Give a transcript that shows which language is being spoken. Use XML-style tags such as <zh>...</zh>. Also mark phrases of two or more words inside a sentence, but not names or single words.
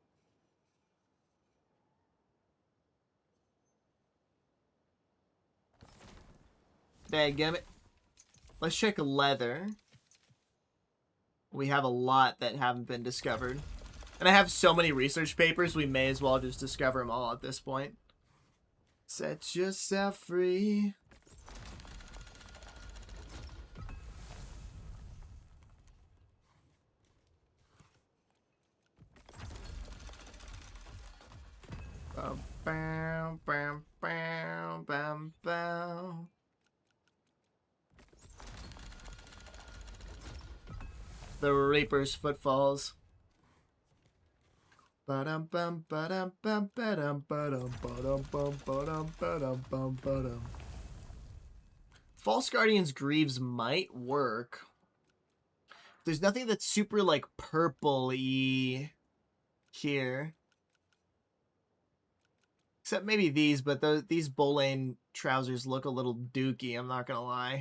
<en>Dadgummit. Let's check leather. We have a lot that haven't been discovered. And I have so many research papers, we may as well just discover them all at this point. Set yourself free. Bam, bam, bam, bam, bam, bam. The Reaper's footfalls. Ba-dum bum ba-dum bum ba-dum ba-dum ba-dum bum ba-dum ba-dum bum ba-dum. False Guardian's Greaves might work. There's nothing that's super like purple-y here. Except maybe these, but these Bolane trousers look a little dookie, I'm not gonna lie.</en>